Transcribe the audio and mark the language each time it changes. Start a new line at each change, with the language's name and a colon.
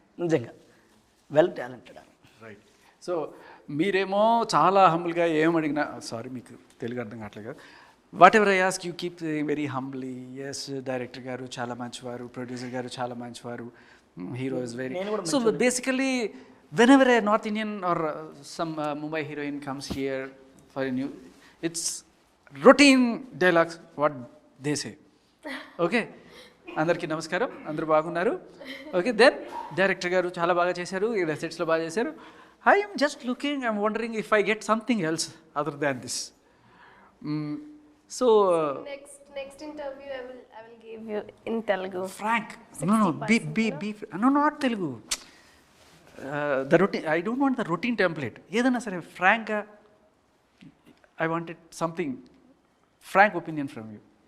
Telugu: నిజంగా well talented అని.
English: Right.
Telugu: So మీరేమో చాలా హంబుల్గా ఏమడిగినా, సారీ మీకు తెలుగు అర్థం కావట్లేదు,
English: Whatever I ask you keep very humbly.
Telugu: Yes, director గారు చాలా మంచివారు, ప్రొడ్యూసర్ గారు చాలా మంచివారు,
English: Hero is very. So basically whenever a North Indian or some Mumbai heroine comes here for a new, it's routine dialogues what they say.
Telugu: Okay, అందరికీ నమస్కారం, అందరూ బాగున్నారు. ఓకే, దెన్ డైరెక్టర్ గారు చాలా బాగా చేశారు, ఇక్కడ సెట్స్లో బాగా చేశారు.
English: I'm just looking, I'm wondering if I get something else other than this. So Next interview I will give you in Telugu. Frank, no, not Telugu. The routine, I don't want the routine template.
Telugu: ఏదైనా సరే ఫ్రాంక్గా,
English: I wanted something frank opinion from you.